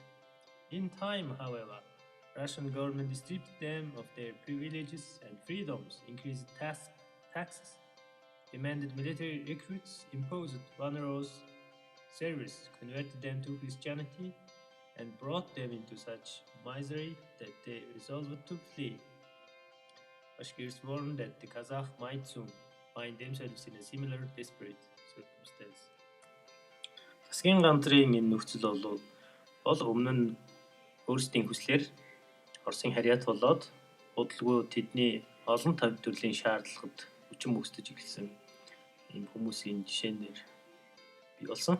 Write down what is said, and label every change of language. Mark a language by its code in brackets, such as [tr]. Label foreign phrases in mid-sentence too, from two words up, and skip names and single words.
[en] In time, however, Russian government stripped them of their privileges and freedoms, increased taxes, demanded military recruits, imposed onerous service, converted them to Christianity, and brought them into such misery that they resolved to flee. Bashkirs warned that the Kazakh might soon find themselves in a similar desperate circumstance. [mn] Засгийн газрын энэ нөхцөл бол өмнө нь өөрсдийн хүслээр Оросын харьяат болоод удалгүй тэдний олон төрлийн шаардлагад хүчин мөсдөж эхэлсэн ийм хүмүүсийн жишээнээр бий болсон.